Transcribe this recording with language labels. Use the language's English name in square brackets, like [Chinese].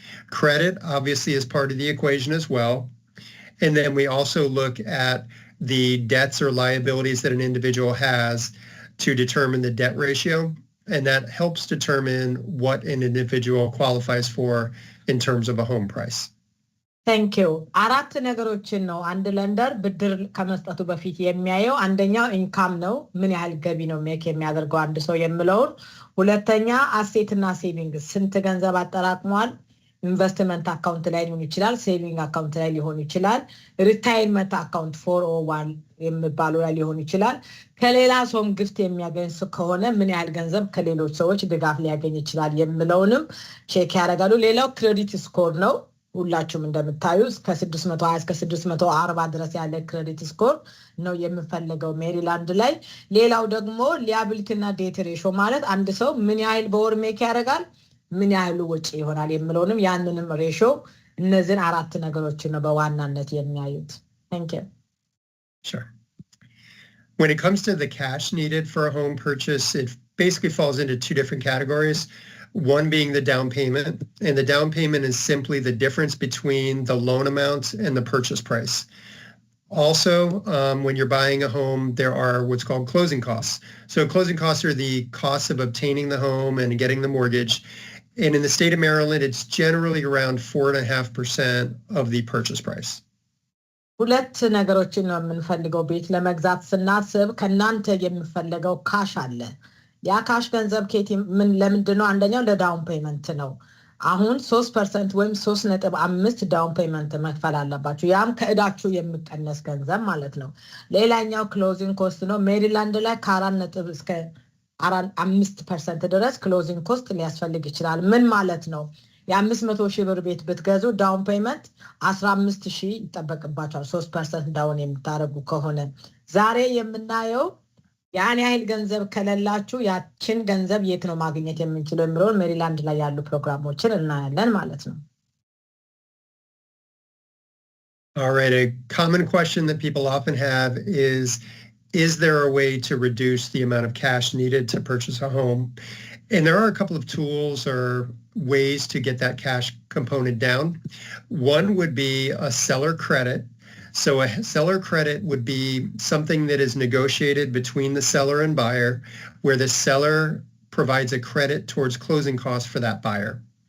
[English] Credit obviously is part of the equation as well. And then we also look at the debts or liabilities that an individual has to determine the debt ratio. And that helps determine what an individual qualifies for in terms of a home price. Thank you. [Amharic] አራት ነገሮችን ነው አንድ ለንደር ብድር ከመስጠቱ በፊት የሚያየው አንደኛው ኢንካም ነው ምን ያህል ገቢ ነው ሜክ የሚያደርገው አንድ ሰው የሚለው ሁለተኛ አሴትና ሴቪንግ ስንት ገንዘብ አጠራቅሟል ኢንቨስትመንት አካውንት ላይ ሊሆን ይችላል ሴቪንግ አካውንት ላይ ሊሆን ይችላል ሪታይርመንት አካውንት 401 የሚባለው ላይ ሊሆን ይችላል ከሌላ ሰውም ግፍት የሚያገኝ ሰው ከሆነ ምን ያህል ገንዘብ ከሌሎች ሰዎች ድጋፍ ሊያገኝ ይችላል የሚለውንም ቼክ ያደርጋሉ ሌላው ክሬዲት ስኮር ነው ሁላችሁም እንደምታዩ እስከ 620 እስከ 640 ድረስ ያለ ክሬዲት ስኮር ነው የሚፈልገው ሜሪላንድ ላይ ሌላው ደግሞ ሊያቢሊቲና ዴት ሬሾ ማለት አንድ ሰው ምን ያህል በወር ሜክ ያደርጋል ምን ያህል ወጪ ይሆናል የሚለውንም ያንንም ሬሾ እነዚህን አራት ነገሮች ነው በዋናነት የሚያዩት [English] Thank you. Sure. When it comes to the cash needed for a home purchase, it basically falls into two different categories. One being the down payment, and the down payment is simply the difference between the loan amount and the purchase price. Also, when you're buying a home, there are what's called closing costs. So closing costs are the costs of obtaining the home and getting the mortgage. And in the state of Maryland, it's generally around 4.5% of the purchase price. [Amharic] ሁለት ነገሮችን ነው የምንፈልገው ቤት ለመግዛት ስናስብ ከናንተ የምንፈልገው ካሽ አለ ያ ካሽ ገንዘብ ከቲ ምን ለምንድነው አንደኛው ለዳውን ፔመንት ነው አሁን 3% ወይም 3.5 ዳውን ፔመንት መክፈል አለባችሁ ያም ከእዳችሁ የሚቀነስ ገንዘብ ማለት ነው ሌላኛው ክሎዚንግ ኮስት ነው ሜሪላንድ ላይ ከ4 እስከ 5% ድረስ ክሎዚንግ ኮስት ሊያስፈልግ ይችላል ምን ማለት ነው የ500,000 ብር ቤት ብትገዙ ዳውን ፔመንት 15,000 ይጠበቅባችኋል 3% ዳውን የምታረጉ ከሆነ ዛሬ የምናየው ያን ያህል ገንዘብ ከለላችሁ ያችን ገንዘብ የት ነው ማግኘት የምንችለው የሚለው ሜሪላንድ ላይ ያሉ ፕሮግራሞችን እናያለን ማለት ነው [English] All right, a common question that people often have is there a way to reduce the amount of cash needed to purchase a home? And there are a couple of tools or ways to get that cash component down. One would be a seller credit. So a seller credit would be something that is negotiated between the seller and buyer, where the seller provides a credit towards closing costs for that buyer.